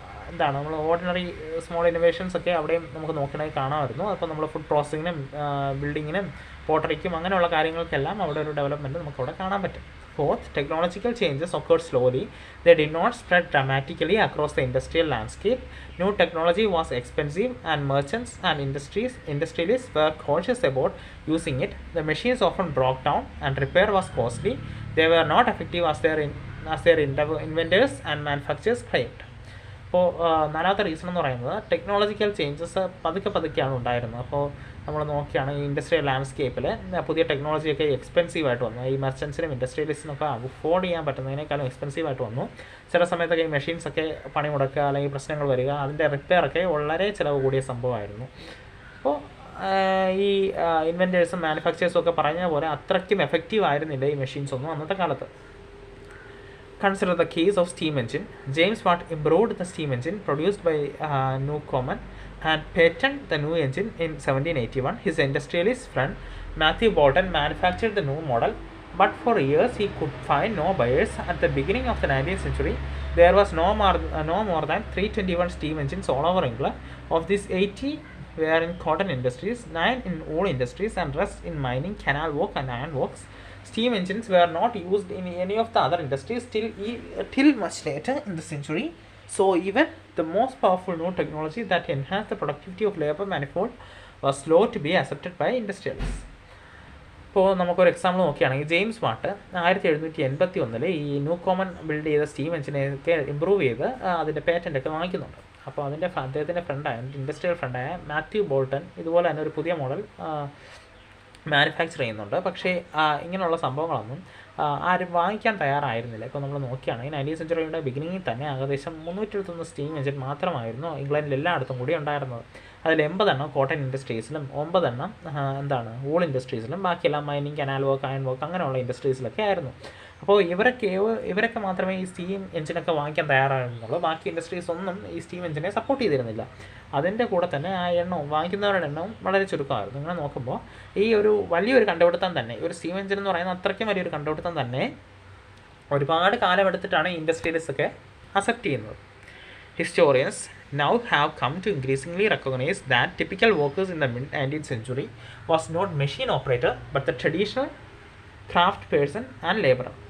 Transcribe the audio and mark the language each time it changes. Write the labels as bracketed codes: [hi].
[ml] എന്താണ് നമ്മൾ ordinary small innovations ഒക്കെ അവിടെയും നമുക്ക് നോക്കണമെങ്കിൽ കാണാമായിരുന്നു. അപ്പോൾ നമ്മൾ ഫുഡ് പ്രോസസ്സിങ്ങിനും ബിൽഡിങ്ങിനും പോട്ടറിക്കും അങ്ങനെയുള്ള കാര്യങ്ങൾക്കെല്ലാം അവിടെ ഒരു ഡെവലപ്മെൻറ്റ് നമുക്കവിടെ കാണാൻ പറ്റും. [en] Fourth, technological changes occurred slowly. They did not spread dramatically across the industrial landscape. New technology was expensive and merchants and industrialists were cautious about using it. The machines often broke down and repair was costly. They were not effective as their inventors and manufacturers claimed. [ml] അപ്പോൾ നാലാമത്തെ reason എന്ന് പറയുന്നത് technological changes പതുക്കെയാണ് ഉണ്ടായിരുന്നത്. അപ്പോൾ നമ്മൾ നോക്കുകയാണെങ്കിൽ industrial ലാൻഡ്സ്കേപ്പിൽ പുതിയ ടെക്നോളജിയൊക്കെ എക്സ്പെൻസീവായിട്ട് വന്നു. ഈ മെർച്ചൻസിനും ഇൻഡസ്ട്രിയലിസ്റ്റിനൊക്കെ അഫോർഡ് ചെയ്യാൻ പറ്റുന്നതിനേക്കാളും എക്സ്പെൻസീവായിട്ട് വന്നു. ചില സമയത്തൊക്കെ ഈ മെഷീൻസൊക്കെ പണി മുടക്കുക അല്ലെങ്കിൽ പ്രശ്നങ്ങൾ വരിക, അതിൻ്റെ റിപ്പയറൊക്കെ വളരെ ചിലവ് കൂടിയ സംഭവമായിരുന്നു. അപ്പോൾ ഈ ഇൻവെൻറ്റേഴ്സും മാനുഫാക്ചേഴ്സും ഒക്കെ പറഞ്ഞ പോലെ അത്രയ്ക്കും എഫക്റ്റീവ് ആയിരുന്നില്ല ഈ മെഷീൻസ് ഒന്നും അന്നത്തെ കാലത്ത്. [en] Consider the case of steam engine. James Watt improved the steam engine produced by Newcomen and patented the new engine in 1781. His industrialist friend Matthew Boulton manufactured the new model, but for years he could find no buyers. At the beginning of the 19th century, there was no more than 321 steam engines all over England. Of these, 80 were in cotton industries, 9 in wool industries, and rest in mining, canal work, and iron works. Steam engines were not used in any of the other industries till much later in the century. So even the most powerful new technology that enhanced the productivity of labor manifold was slow to be accepted by industrialists. [ml] ഇപ്പോൾ നമുക്കൊരു example നോക്കുകയാണെങ്കിൽ James Watt 1781 ഈ ന്യൂകോമൻ build ചെയ്ത steam എഞ്ചിനെയൊക്കെ improve ചെയ്ത് അതിൻ്റെ പേറ്റൻ്റൊക്കെ വാങ്ങിക്കുന്നുണ്ട്. അപ്പോൾ അദ്ദേഹത്തിൻ്റെ ഫ്രണ്ടായ industrial ഫ്രണ്ടായ Mathew Bolton ഇതുപോലെ തന്നെ ഒരു പുതിയ മോഡൽ മാനുഫാക്ചർ ചെയ്യുന്നുണ്ട്. പക്ഷേ ഇങ്ങനെയുള്ള സംഭവങ്ങളൊന്നും ആരും വാങ്ങിക്കാൻ തയ്യാറായിരുന്നില്ല. ഇപ്പോൾ നമ്മൾ നോക്കുകയാണെങ്കിൽ 19th സെഞ്ചുറിയുടെ ബിഗിനിങ്ങിൽ തന്നെ ഏകദേശം 321 സ്റ്റീം എഞ്ചിൻ മാത്രമായിരുന്നു ഇംഗ്ലണ്ടിൽ എല്ലായിടത്തും കൂടി ഉണ്ടായിരുന്നത്. അതിൽ 80 എണ്ണം കോട്ടൺ ഇൻഡസ്ട്രീസിലും 9 എണ്ണം വൂൾ ഇൻഡസ്ട്രീസിലും ബാക്കിയെല്ലാം mining, canal work, iron work അങ്ങനെയുള്ള ഇൻഡസ്ട്രീസിലൊക്കെ ആയിരുന്നു. അപ്പോൾ ഇവരൊക്കെ മാത്രമേ ഈ സ്റ്റീം എഞ്ചിനൊക്കെ വാങ്ങിക്കാൻ തയ്യാറായിരുന്നുള്ളൂ. ബാക്കി ഇൻഡസ്ട്രീസ് ഒന്നും ഈ സ്റ്റീം എഞ്ചിനെ സപ്പോർട്ട് ചെയ്തിരുന്നില്ല. അതിൻ്റെ കൂടെ തന്നെ ആ എണ്ണവും വാങ്ങിക്കുന്നവരുടെ എണ്ണവും വളരെ ചുരുക്കമായിരുന്നു. ഇങ്ങനെ നോക്കുമ്പോൾ ഈ ഒരു വലിയൊരു കണ്ടുപിടുത്തം തന്നെ, ഒരു സ്റ്റീം എഞ്ചിൻ എന്ന് പറയുന്ന അത്രയ്ക്കും വലിയൊരു കണ്ടുപിടുത്തം തന്നെ ഒരുപാട് കാലമെടുത്തിട്ടാണ് ഇൻഡസ്ട്രിയലിസ്റ്റ് ഒക്കെ അക്സെപ്റ്റ് ചെയ്യുന്നത്. [en] Historians now have come to increasingly recognize that typical workers in the mid-19th century was not machine operator but the traditional craft person and laborer.